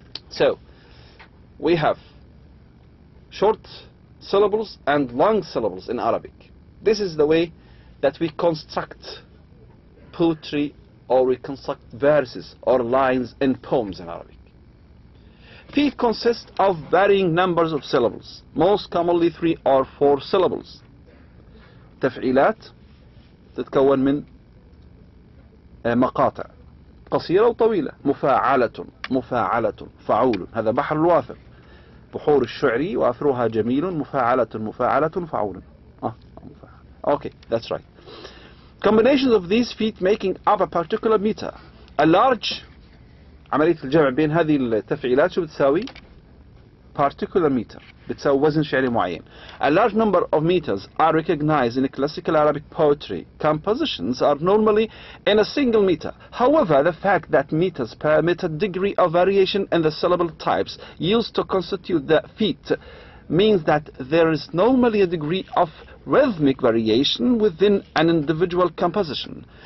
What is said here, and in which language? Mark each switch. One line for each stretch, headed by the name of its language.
English: So, we have short syllables and long syllables in Arabic. This is the way that we construct poetry, or we construct verses or lines in poems in Arabic. Feet consist of varying numbers of syllables, most commonly 3 or 4 syllables.
Arabic: تفعيلات تتكون من مقاطع قصيرة وطويلة. مفاعلة فعول. هذا بحر الوافر. بحور الشعري وافرها جميل. مفاعلة فعول.
English: Okay, that's right. Combinations of these feet making up a particular meter. A large,
Arabic: عملية الجمع بين هذه التفعيلات شو بتساوي؟
English: particular meter,
Arabic: بتساوي وزن شعري معين.
English: A large number of meters are recognized in classical Arabic poetry. Compositions are normally in a single meter. However, the fact that meters permit a degree of variation in the syllable types used to constitute the feet means that there is normally a degree of rhythmic variation within an individual composition.